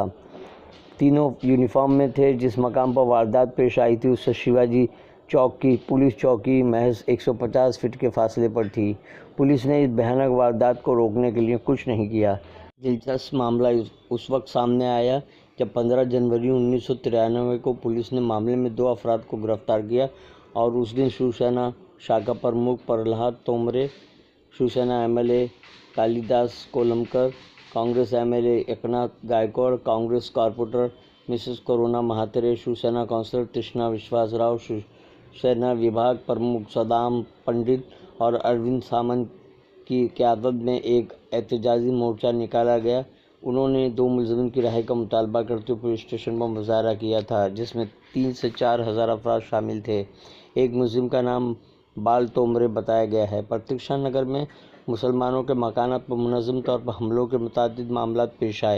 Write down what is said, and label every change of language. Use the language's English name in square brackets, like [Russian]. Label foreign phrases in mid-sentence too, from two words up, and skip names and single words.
[Urdu] تینوں یونیفارم میں تھے۔ جس مقام پر واردات پیش آئی تھی اس سے شیواجی چوک کی پولیس چوکی محض 150 فٹ کے فاصلے پر تھی۔ پولیس نے اس بھیانک واردات کو روکنے کے لیے کچھ نہیں کیا۔ دلچسپ معاملہ اس وقت سامنے آیا جب 15 جنوری 1993 کو پولیس نے معاملے میں 2 افراد کو گرفتار کیا اور اس دن شیوسینا شاخا پرمکھ پرلہاد تومرے، شیوسینا ایم ایل اے کالی داس کولمکر، کانگریس ایم ایل اے ایکناتھ گائیکواڑ، کانگریس کارپوریٹر مسز کرونا مہاترے، شیوسینا کونسلر تشنا وشواس راؤ، شیوسینا وبھاگ پرمکھ سدام پنڈت اور اروند سامنت کی قیادت میں ایک احتجاجی مورچہ نکالا گیا۔ انہوں نے 2 ملزمین کی رہائی کا مطالبہ کرتے ہوئے پولیس اسٹیشن پر مظاہرہ کیا تھا، جس میں 3 سے 4 ہزار افراد شامل تھے۔ ایک ملزم کا نام بال تومرے بتایا گیا ہے۔ پرتیکشا نگر میں مسلمانوں کے مکانات پر منظم طور پر حملوں کے متعدد معاملات پیش آئے۔